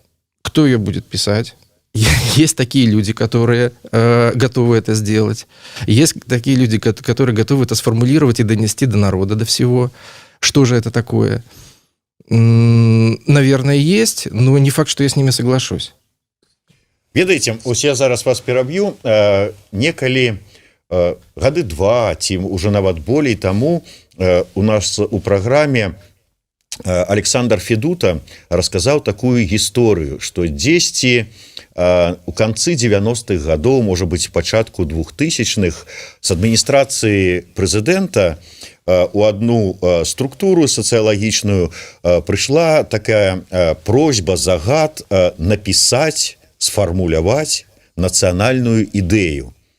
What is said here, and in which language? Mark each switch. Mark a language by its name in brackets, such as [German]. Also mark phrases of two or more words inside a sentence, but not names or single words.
[Russian] Кто ее будет писать? Есть такие люди, которые готовы это сделать. Есть такие люди, которые готовы это сформулировать и донести до народа, до всего. Что же это такое? Наверное, есть, но не факт, что я с ними соглашусь. [Belarusian] Ведаеце, ось я зараз вас пераб'ю. Некалі гады два, ці уже нават болей таму у нас у праграме Александр Федута расказаў такую гісторыю, што дзесьці у канцы 90-х гадоў, можа быць, пачатку 2000-х, з адміністрацыі прэзідэнта у одну структуру сацыялагічную прыйшла такая просьба, загад напісаць, сфармуляваць нацыянальную ідэю.